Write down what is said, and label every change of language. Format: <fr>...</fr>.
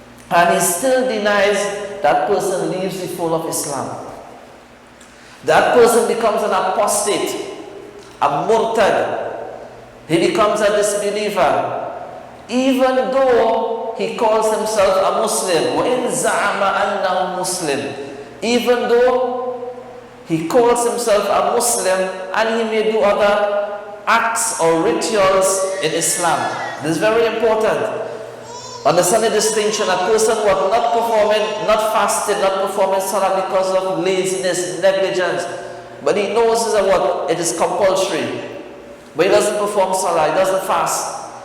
<en>And he still denies, that person leaves the fold of Islam. That person becomes an apostate, a murtad. He becomes a disbeliever. Even though he calls himself a Muslim.</en> <ar>وَإِنْ زَعَمَ أَنَّهُ Muslim.</ar> <en>Even though he calls himself a Muslim and he may do other acts or rituals in Islam. This is very important. Understand the distinction. A person who was not performing, not fasting, not performing salah because of laziness, negligence, but he knows what it is compulsory, but he doesn't perform salah, he doesn't fast.</en>